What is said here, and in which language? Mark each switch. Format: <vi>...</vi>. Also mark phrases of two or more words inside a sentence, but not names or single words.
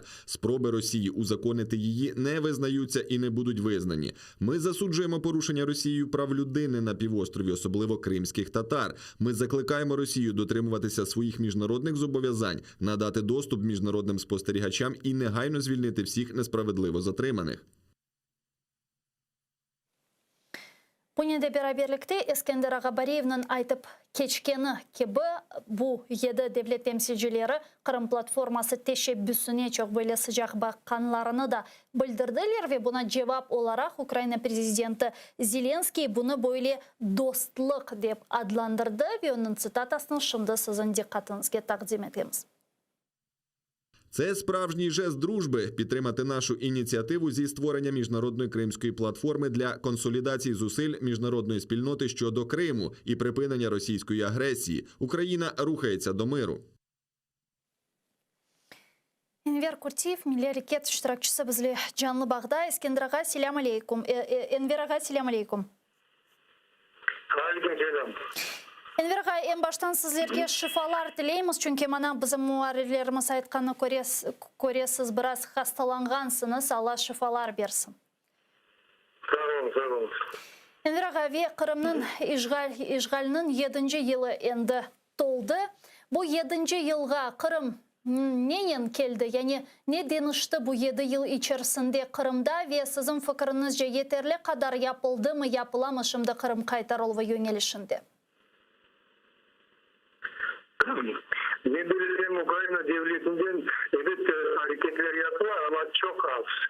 <uk>Спроби Росії узаконити її не визнаються і не будуть визнані. Ми засуджуємо порушення Росією прав людини на півострові, особливо кримських татар. Ми закликаємо Росію дотримуватися своїх міжнародних зобов'язань, надати доступ міжнародним спостерігачам і негайно звільнити всіх несправедливо затриманих.</uk> <crh>Bununla beraberlikte Eskender Ağabariyev'nin aytıp keçkeni gibi bu 7 devlet temsilcileri Kırım platforması teşebbüsüne çok böyle sıcak bakkanlarını da bildirdiler ve buna cevap olarak Ukrayna prezidenti Zelenskiy bunu böyle dostluk dep adlandırdı ve onun sitatasını şimdi sizin dikkatinize takdim etimiz.</crh> <uk>Це справжній жест дружби – підтримати нашу ініціативу зі створення міжнародної кримської платформи для консолідації зусиль міжнародної спільноти щодо Криму і припинення російської агресії. Україна рухається до миру.</uk> <crh>Enver Kurtiyev, Milli Hareket iştirakçısı bizle canlı bağda. Eskender Ağa, selam aleykum. Enver Ağa, selam aleykum. Aleykümselam. Enver Ağa, en baştan sizlerge şifalar dileymiz. Çünkü mana bizim muharrirlerimiz aytqanı көресіз, biraz hastalanğansınız. Allah şifalar bersin. Sağ olun. Enver Ağa, ve Kırım'ın işgalinin 7. yılı endi toldu. Bu 7. yılga Kırım neyin keldi? Yani ne denişti bu 7 yıl içerisinde Kırım'da ve sizin fikrinizce yeterli kadar yapıldı mı, yapılamı şimdi Kırım kaytarılma yönelişinde? Ne bileyim, Ukrayna devletinden evet hareketler yapıyor ama çok az.</crh>